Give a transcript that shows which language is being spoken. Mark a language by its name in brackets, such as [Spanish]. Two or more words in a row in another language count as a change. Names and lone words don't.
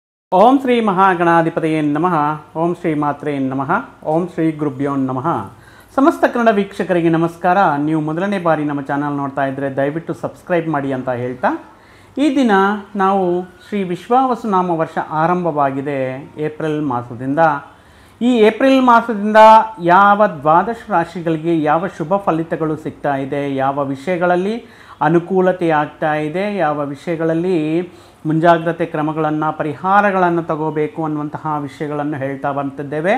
[Sanskrit] ಓಂ ಶ್ರೀ ಮಹಾಗಣಾಧಿಪತಿಯೇ ನಮಃ. ಓಂ ಶ್ರೀ ಮಾತ್ರೇ ನಮಃ. ಓಂ ಶ್ರೀ ಗುರುಭ್ಯೋ ನಮಃ. [Kannada] ಸಮಸ್ತ ಕನ್ನಡ ವೀಕ್ಷಕರಿಗೆ ನಮಸ್ಕಾರ. ನೀವು ಮೊದಲನೇ ಬಾರಿ ನಮ್ಮ ಚಾನಲ್ ನೋಡ್ತಾ ಇದ್ದರೆ ದಯವಿಟ್ಟು ಸಬ್ಸ್ಕ್ರೈಬ್ ಮಾಡಿ ಅಂತ ಹೇಳ್ತಾ, ಈ ದಿನ ನಾವು ಶ್ರೀ ವಿಶ್ವಾವಸುನಾಮ ವರ್ಷ ಆರಂಭವಾಗಿದೆ ಏಪ್ರಿಲ್ ಮಾಸದಿಂದ. ಈ ಏಪ್ರಿಲ್ ಮಾಸದಿಂದ ಯಾವ ದ್ವಾದಶ ರಾಶಿಗಳಿಗೆ ಯಾವ ಶುಭ ಫಲಿತಗಳು ಸಿಗ್ತಾ ಇದೆ, ಯಾವ ವಿಷಯಗಳಲ್ಲಿ ಅನುಕೂಲತೆ ಆಗ್ತಾ ಇದೆ, ಯಾವ ವಿಷಯಗಳಲ್ಲಿ ಮುಂಜಾಗ್ರತೆ ಕ್ರಮಗಳನ್ನು ಪರಿಹಾರಗಳನ್ನು ತಗೋಬೇಕು ಅನ್ನುವಂತಹ ವಿಷಯಗಳನ್ನು ಹೇಳ್ತಾ ಬರ್ತಿದ್ದೇವೆ.